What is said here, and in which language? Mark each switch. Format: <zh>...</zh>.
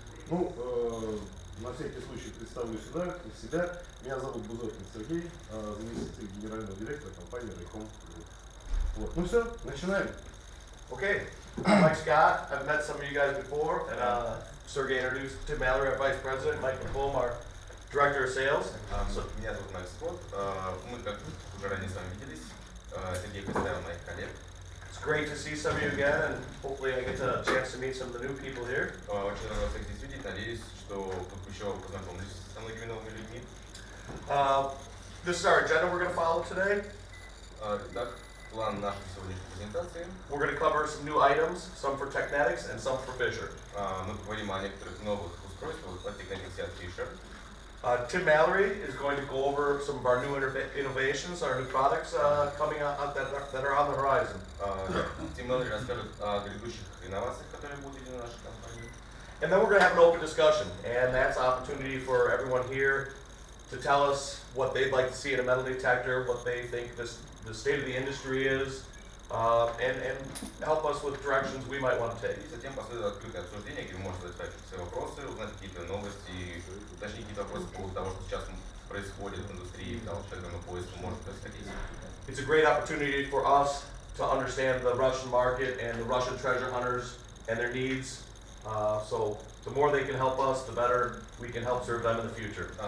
<ru>Ну, на всякий случай представлю себя. Меня зовут Бузокин Сергей, заместитель генерального директора компании русском. Вот. Ну все, начинаем.</ru> <en>Okay, I'm Mike Scott. I've met some of you guys before, and Sergey introduced Tim Mallory, our vice president, Mike McComb, our director of sales.</en> <ru>Меня зовут Майк Скотт. Мы, как уже ранее с вами виделись, Сергей представил моих коллег.</ru> <en>It's great to see some of you again, and hopefully I get a chance to meet some of the new people here.</en> <ru>Очень рад вас всех здесь видеть. Надеюсь, что вы еще познакомились со многими новыми людьми.</ru> <en>This is our agenda we're going to follow today.</en> <ru>Итак, план нашей сегодняшней презентации.</ru> <en>We're going to cover some new items, some for Teknetics and some for Fisher.</en> <ru>Мы поговорим о некоторых новых устройствах от Teknetics и от Fisher.</ru> <en>Tim Mallory is going to go over some of our new innovations, our new products coming out that are on the horizon.</en> <ru>Тим Маллори расскажет о грядущих инновациях, которые будут введены в нашей компании.</ru> <en>And then we're going to have an open discussion, and that's an opportunity for everyone here to tell us what they'd like to see in a metal detector, what they think the state of the industry is, and help us with directions we might want to take.</en> <ru>И затем последует открытое обсуждение, где вы можете задать свои вопросы, узнать какие-то новости, уточнить какие-то вопросы по поводу того, что сейчас происходит в индустрии металлодетекторного поиска, может происходить.</ru> <en>It's a great opportunity for us to understand the Russian market and the Russian treasure hunters and their needs. So the more they can help us, the better we can help serve them in the future.</en>